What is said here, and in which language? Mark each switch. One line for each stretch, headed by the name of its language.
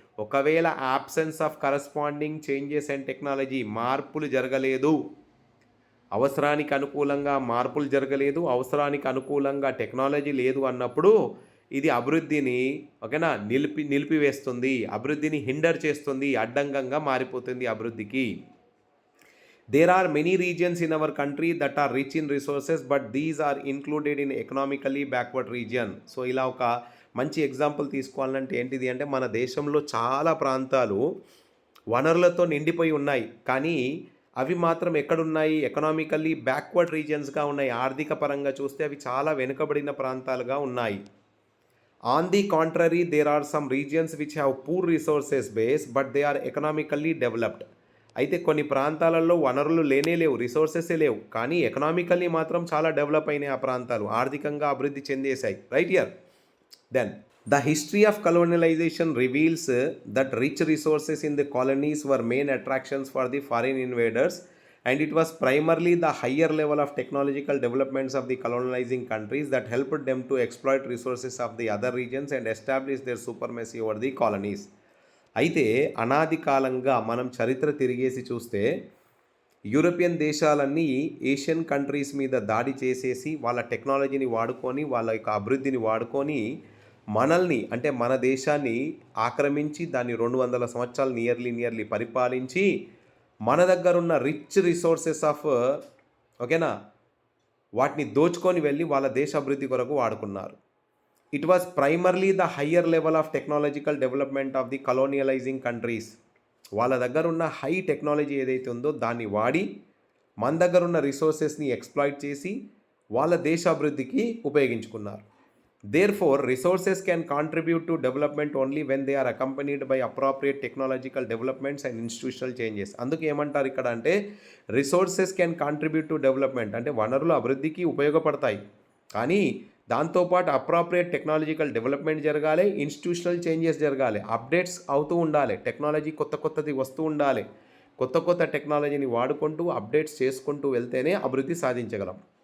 Telugu: ఒకవేళ
English: absence of corresponding changes and technology,
Telugu: మార్పులు జరగలేదు, అవసరానికి అనుకూలంగా మార్పులు జరగలేదు, అవసరానికి అనుకూలంగా టెక్నాలజీ లేదు అన్నప్పుడు ఇది అభివృద్ధిని ఓకేనా నిలిపివేస్తుంది, అభివృద్ధిని హిండర్ చేస్తుంది, అడ్డంకంగా మారిపోతుంది అభివృద్ధికి.
English: There are many regions in our country that are rich in resources, but these are included in economically backward region.
Telugu: So ఇలా ఒక మంచి ఎగ్జాంపుల్ తీసుకోవాలంటే ఏంటిది అంటే మన దేశంలో చాలా ప్రాంతాలు వనరులతో నిండిపోయి ఉన్నాయి, కానీ అవి మాత్రం ఎక్కడున్నాయి? ఎకనామికల్లీ బ్యాక్వర్డ్ రీజియన్స్గా ఉన్నాయి. ఆర్థిక పరంగా చూస్తే అవి చాలా వెనుకబడిన ప్రాంతాలుగా ఉన్నాయి.
English: On the contrary, there are some regions which have poor resources base but they are economically developed.
Telugu: అయితే కొన్ని ప్రాంతాలలో వనరులు లేవు, రిసోర్సెసే లేవు, కానీ ఎకనామికల్లీ మాత్రం చాలా డెవలప్ అయినాయి, ఆ ప్రాంతాలు ఆర్థికంగా అభివృద్ధి చెందేశాయి.
English: Right here. Then the history of colonization reveals that rich resources in the colonies were main attractions for the foreign invaders, and it was primarily the higher level of technological developments of the colonizing countries that helped them to exploit resources of the other regions and establish their supremacy over the colonies.
Telugu: అయితే అనాది కాలంగా మనం చరిత్ర తిరిగేసి చూస్తే European దేశాలన్నీ Asian countries మీద దాడి చేసేసి వాళ్ళ టెక్నాలజీని వాడుకొని వాళ్ళ యొక్క అభివృద్ధిని వాడుకొని మనల్ని అంటే మన దేశాన్ని ఆక్రమించి దాన్ని 200 సంవత్సరాలు నియర్లీ పరిపాలించి మన దగ్గర ఉన్న
English: rich resources of
Telugu: ఓకేనా వాటిని దోచుకొని వెళ్ళి వాళ్ళ దేశ అభివృద్ధి కొరకు వాడుకున్నారు.
English: It was primarily the higher level of technological development of the colonising countries.
Telugu: వాళ్ళ దగ్గర ఉన్న హై టెక్నాలజీ ఏదైతే ఉందో దాన్ని వాడి మన దగ్గర ఉన్న రిసోర్సెస్ని ఎక్స్ప్లాయిట్ చేసి వాళ్ళ దేశ అభివృద్ధికి ఉపయోగించుకున్నారు.
English: Therefore, resources can contribute to development only when they are accompanied by appropriate technological developments and institutional changes.
Telugu: అందుకే ఏమంటారు ఇక్కడ అంటే
English: resources can contribute to development
Telugu: అంటే వనరులు అభివృద్ధికి ఉపయోగపడతాయి, కానీ దాంతోపాటు అప్రాప్రియేట్ టెక్నాలజికల్ డెవలప్మెంట్ జరగాలి,
English: institutional changes
Telugu: జరగాలి, అప్డేట్స్ అవుతూ ఉండాలి, టెక్నాలజీ కొత్తది వస్తూ ఉండాలి. కొత్త టెక్నాలజీని వాడుకుంటూ అప్డేట్స్ చేసుకుంటూ వెళ్తేనే అభివృద్ధి సాధించగలం.